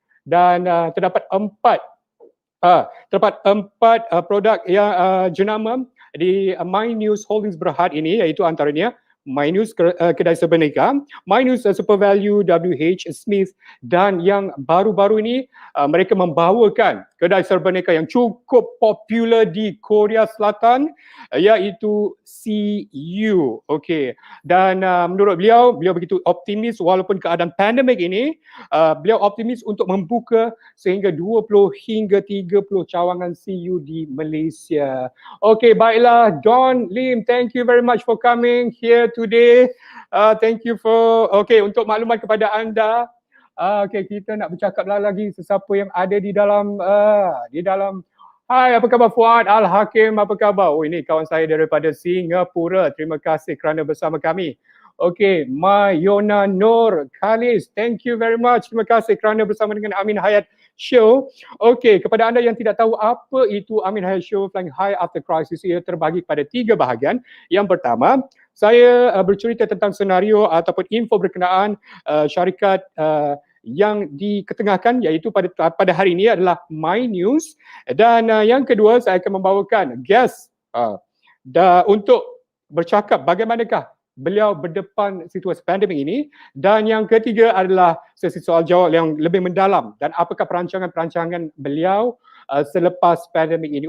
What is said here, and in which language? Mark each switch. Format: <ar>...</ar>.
<ms>dan terdapat empat produk yang jenama di MyNews Holdings Berhad ini, iaitu antaranya MyNews kedai serbaneka, MyNews Super Value WH Smith, dan yang baru-baru ini mereka membawakan kedai serbaneka yang cukup popular di Korea Selatan, iaitu CU. Okey. Dan menurut beliau begitu optimis walaupun keadaan pandemik ini, beliau optimis untuk membuka sehingga 20 hingga 30 cawangan CU di Malaysia.</ms> <en>Okey, baiklah, Don Lim, thank you very much for coming here today. Thank you for</en> <ms>untuk maklumat kepada anda. Kita nak bercakap lagi sesiapa yang ada di dalam Hai, apa khabar Fuad Al-Hakim, apa khabar? Oh, ini kawan saya daripada Singapura. Terima kasih kerana bersama kami.</ms> <en>Okey, Mayona Nur Khalis, thank you very much.</en> <ms>Terima kasih kerana bersama dengan AminHayat Show. Okey, kepada anda yang tidak tahu apa itu AminHayat Show Flying High After Crisis, ia terbagi pada 3 bahagian. Yang pertama, saya bercerita tentang senario ataupun info berkenaan syarikat yang diketengahkan, iaitu pada hari ini adalah MyNews, dan yang kedua saya akan membawakan guest untuk bercakap bagaimanakah beliau berdepan situasi pandemik ini, dan yang ketiga adalah sesi soal jawab yang lebih mendalam dan apakah perancangan-perancangan beliau selepas pandemik ini.</ms>